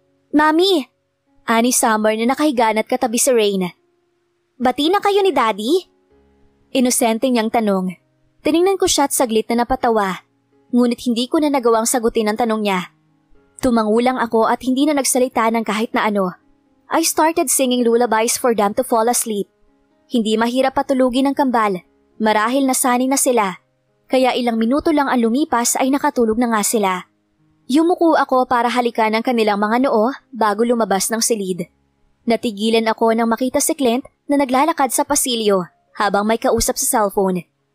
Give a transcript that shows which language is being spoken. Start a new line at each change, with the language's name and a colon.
Filipino: "Mami!" Ani Summer na nakahiga at katabi si Rain. "Bati na kayo ni Daddy?" Inosente niyang tanong. Tiningnan ko siya at saglit na napatawa. Ngunit hindi ko na nagawang sagutin ang tanong niya. Tumangulang ako at hindi na nagsalita ng kahit na ano.
English: I started singing lullabies for them to fall asleep.
Filipino: Hindi mahirap patulugin ng kambal. Marahil nasanay na sila. Kaya ilang minuto lang ang lumipas ay nakatulog na nga sila. Yumuko ako para halikan ang kanilang mga noo bago lumabas ng silid. Natigilan ako nang makita si Clint na naglalakad sa pasilyo habang may kausap sa cellphone.